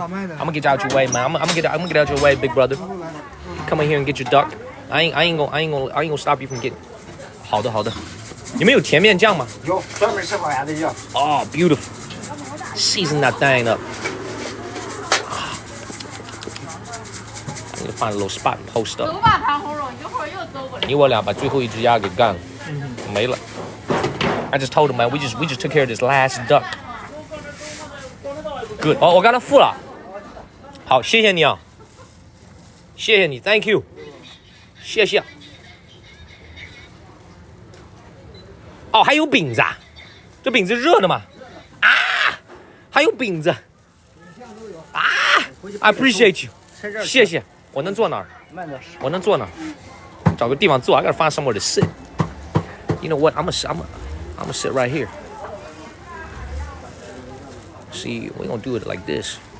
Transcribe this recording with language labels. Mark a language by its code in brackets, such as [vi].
[en] I'm gonna get out your way, man. I'm gonna get out your way, big brother. Come in here and get your duck. I ain't gonna stop you from getting. [zh] 好的。你们有甜面酱吗？有，专门吃烤鸭的酱。 [en] Oh, beautiful. Season that thing up. I need to find a little spot and post up. [zh] 走吧，唐红肉，一会儿又走过来。你我俩把最后一只鸭给干了，没了。 [en] I just told him, man, we just took care of this last duck. Good. [zh] 哦，我刚才付了。好，谢谢你啊，谢谢你 ， [en] Thank you， [zh] 谢谢。哦，还有饼子啊，这饼子热的吗？啊，还有饼子。啊 ， [en] I appreciate you， [zh] 谢谢。我能坐哪儿？我能坐哪儿？找个地方坐。 [en] I gotta find somewhere to sit. You know what? I'm gonna sit right here. See, we're gonna do it like this.